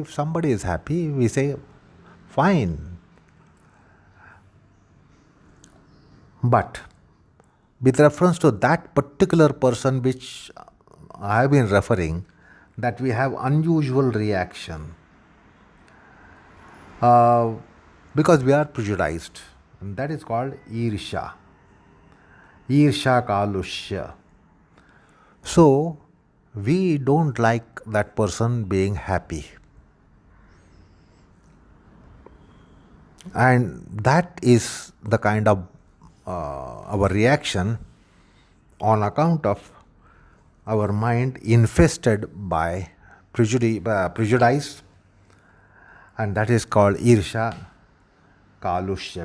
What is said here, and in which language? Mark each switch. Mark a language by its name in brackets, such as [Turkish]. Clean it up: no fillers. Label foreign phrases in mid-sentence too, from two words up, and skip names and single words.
[English] If somebody is happy, we say, fine. But with reference to that particular person which I have been referring, that we have unusual reaction because we are prejudiced, and that is called [Sanskrit] īrṣā, īrṣā-kāluṣya. [English] So we don't like that person being happy, and that is the kind of our reaction on account of our mind infested by prejudice, and that is called īrṣā-kāluṣya.